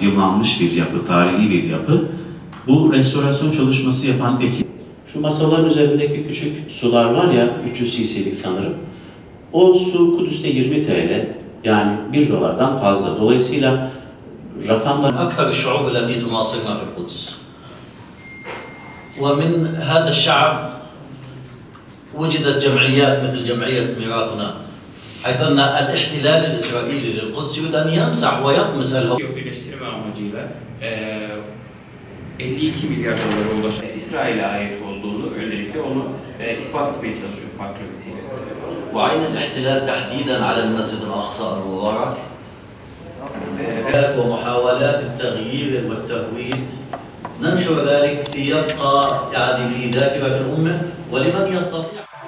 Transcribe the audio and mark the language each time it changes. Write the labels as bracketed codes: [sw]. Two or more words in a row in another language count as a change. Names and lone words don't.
[tr] Yıllanmış bir yapı, tarihi bir yapı. Bu restorasyon çalışması yapan ekip. Şu masaların üzerindeki küçük sular var ya, 300 cc'lik sanırım. O su Kudüs'te 20 TL, yani $1'dan fazla. Dolayısıyla rakamlar... [ar] أكثر الشعوب التي تناصرنا في القدس. ومن هذا الشعب وجدت جمعيات مثل جمعية ميراثنا حيث أن الاحتلال الإسرائيلي للقدس يريد أن يمسح ويطمس الهوية. [tr] Birleştirme amacıyla 52 milyar dolara ulaşan İsrail'e ait olduğunu, öncelikle onu ispat etmeye çalışıyor farklı vesilelerle. [ar] وعين الاحتلال تحديدا على المسجد الأقصى المبارك ومحاولات التغيير والتهويد ننشر ذلك ليبقى يعني في ذاكرة الأمة ولمن يستطيع